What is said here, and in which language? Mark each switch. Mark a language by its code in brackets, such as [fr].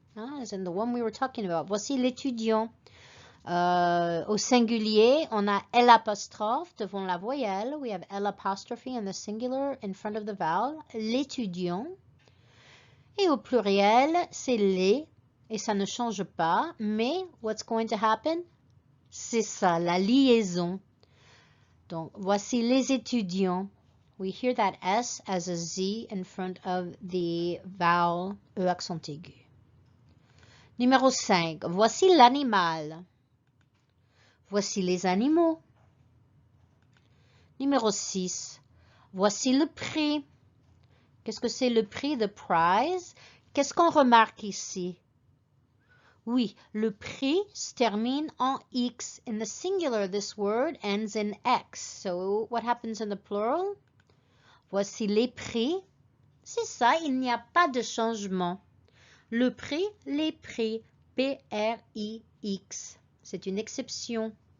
[en] As in the one we were talking about. [fr] Voici l'étudiant. Au singulier, on a L apostrophe devant la voyelle. [en] We have L apostrophe in the singular in front of the vowel. L'étudiant. [fr] Et au pluriel, c'est les. Et ça ne change pas. [en] Mais, what's going to happen? [fr] C'est ça, la liaison. Donc, voici les étudiants. [en] We hear that S as a Z in front of the vowel E accent aigu. [fr] Numéro 5. Voici l'animal. Voici les animaux. Numéro 6. Voici le prix. Qu'est-ce que c'est le prix, [en] the prize? [fr] Qu'est-ce qu'on remarque ici? Oui, le prix se termine en X. [en] In the singular, this word ends in X. So, what happens in the plural? [fr] Voici les prix. C'est ça, il n'y a pas de changement. Le prix, les prix. P-R-I-X. C'est une exception.